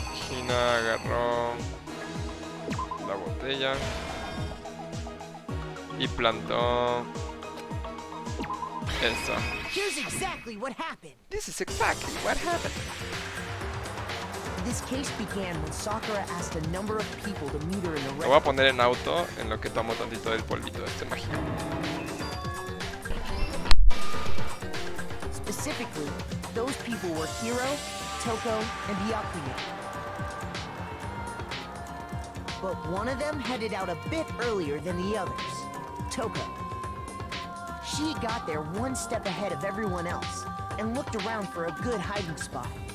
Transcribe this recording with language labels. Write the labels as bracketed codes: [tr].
[es] Y Hina agarró la botella y plantó esto. [en] Here's exactly what happened. This is exactly what happened. This case began when Sakura asked a number of people to meet her in the [es] Lo voy a [en] restaurant. [es] poner en auto en lo que tomo tantito del polvito de este mágico. [en] Specifically, those people were Hiro, Toko, and Byakuya. But one of them headed out a bit earlier than the others, Toko. She got there one step ahead of everyone else and looked around for a good hiding spot.